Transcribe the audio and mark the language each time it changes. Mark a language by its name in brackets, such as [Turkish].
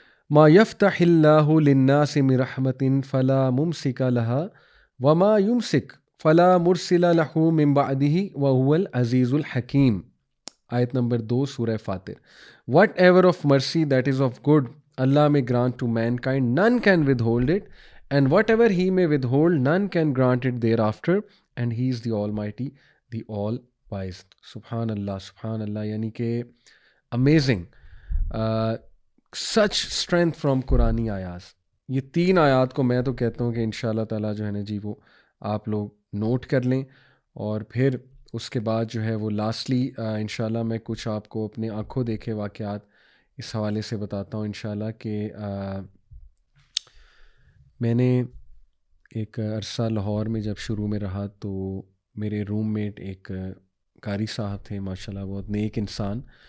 [Arabic] ما یفتح اللہ للناس من رحمت فلا ممسک لها وما یمسک فلا مرسل له من بعده وهو العزیز الحکیم. [Urdu] آیت نمبر 2 سورہ فاطر. [English] Whatever of mercy that is of good اللہ may grant to mankind, none can withhold it, and whatever he may withhold, none can grant it thereafter, and he is the almighty, the all wise. سبحان اللہ، سبحان اللہ. [Urdu] یعنی کہ [English] Amazing. Such strength from قرآنی آیات. [Urdu] یہ 3 آیات کو میں تو کہتا ہوں کہ ان شاء اللہ تعالیٰ جو ہے نا جی وہ آپ لوگ نوٹ کر لیں. اور پھر اس کے بعد جو ہے وہ لاسٹلی ان شاء اللہ میں کچھ آپ کو اپنے آنکھوں دیکھے واقعات اس حوالے سے بتاتا ہوں ان شاء اللہ کہ میں نے ایک عرصہ لاہور میں جب شروع میں رہا تو میرے روم میٹ ایک قاری صاحب تھے ماشاء اللہ، بہت نیک انسان.